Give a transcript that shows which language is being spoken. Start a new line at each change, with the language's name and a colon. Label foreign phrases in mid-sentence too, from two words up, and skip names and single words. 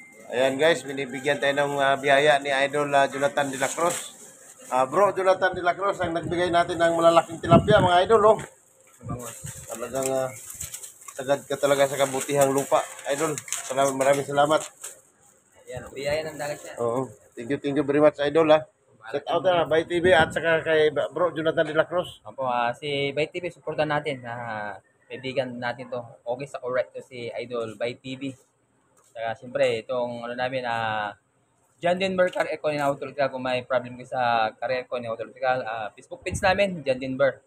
Filipino: Ayan guys, binibigyan tayo ng biyaya ni Idol Jonathan de la Cruz. Bro, Jonathan de la Cruz ang nagbigay natin ng malalaking tilapia mga idol. Oh. Talagang sagad ka talaga sa kabutihang lupa, Idol. Salamat, maraming salamat. Ayan, biyaya ng dagat yan. Oo.
English: Thank you very much, Idol.
Filipino: Shout out na, Bay TV at saka kay Bro Jonathan de la Cruz. Opo, si Bay TV, supportan natin. Kaibigan natin to. Okay sa correct to si Idol Bay TV. Saka siyempre, itong ano namin, John Denver Career Eco ni Autolitical. Kung may problem kayo sa Career Eco ni Autolitical, Facebook page namin, John Denver.